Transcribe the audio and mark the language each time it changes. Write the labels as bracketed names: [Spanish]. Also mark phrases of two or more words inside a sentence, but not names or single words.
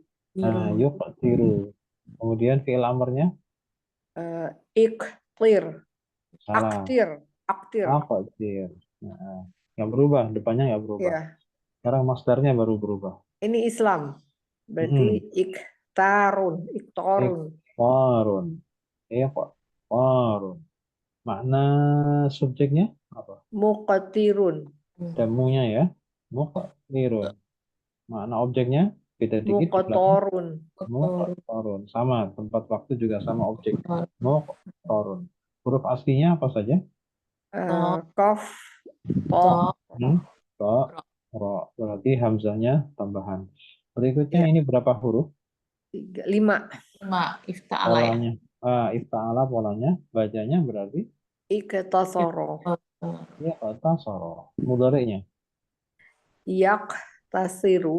[Indonesian] Nah, yuqtiru. Kemudian fi'il amarnya [Arabic] Iktir. [Indonesian] salah. [Arabic] Aktir. Aqtir. [Indonesian] Nah, nggak berubah, depannya nggak berubah. Ya. Sekarang masdarnya baru berubah. Ini Islam. Berarti [Arabic] اقتار اقتار. اقتار اقتار. [Indonesian] Makna subjeknya apa? [Arabic] Muqatirun. [Indonesian] Damunya ya. Muqtirun. Makna objeknya beda dikit. Di belakang. [Arabic] Muqatorun. Muqtarun. [Indonesian] Sama, tempat waktu juga sama objek. Muqtarun. Huruf aslinya apa saja? [Arabic] قاف طاء. Ko. Ro. [Indonesian] Berarti hamzahnya tambahan. Berikutnya ini berapa huruf? 5. [Arabic] Ifta'ala ya. [Indonesian] Polanya. Ifta'ala polanya. Bacanya berarti [Arabic] Iktasara. [Indonesian] Ya, tasoro. Mudhari'nya. [Arabic] Yaqtasiru.